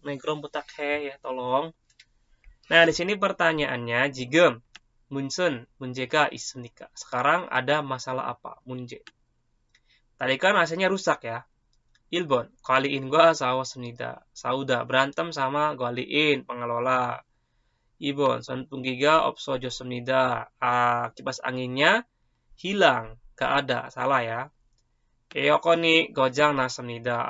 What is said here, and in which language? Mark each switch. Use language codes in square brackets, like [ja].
[ko] 네, 그럼 부탁해 [id] ya, tolong. Nah, di sini pertanyaannya, [ko] 지금 문제가 있습니까? [id] Sekarang ada masalah apa? 문제. Tadi kan AC-nya rusak ya. [ko] 1번, 관리인과 싸웠습니다. 싸우다, [id] berantem sama 관리인, pengelola. [ko] 2번, 선풍기가 없어졌습니다. [id] Kipas anginnya hilang, gak ada, salah ya. [ko] 에어컨이 고장 났습니다.